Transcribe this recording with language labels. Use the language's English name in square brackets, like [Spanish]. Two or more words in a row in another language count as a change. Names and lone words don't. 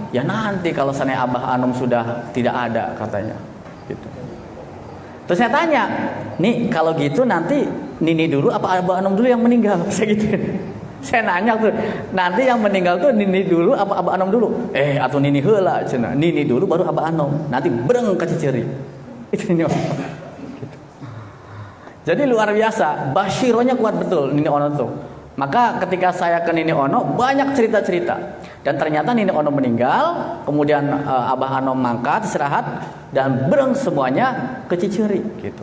[Indonesian] Ya nanti kalau sana Abah Anom sudah tidak ada katanya gitu. Terus saya tanya, nih kalau gitu nanti Nini dulu apa Abah Anom dulu yang meninggal? Saya gitu. Saya nanya tuh, nanti yang meninggal tuh Nini dulu apa Abah Anom dulu? [Sundanese] Atau Nini heula cenah. [Indonesian] Nini dulu baru Abah Anom. Nanti breng ke Ciceri. Itu Nini Ono. Gitu. Jadi luar biasa, basyironya kuat betul Nini Ono tuh. Maka ketika saya ke Nini Ono banyak cerita-cerita. Dan ternyata Nini Ono meninggal, kemudian Abah Anom mangkat istirahat dan breng semuanya ke Ciceri gitu.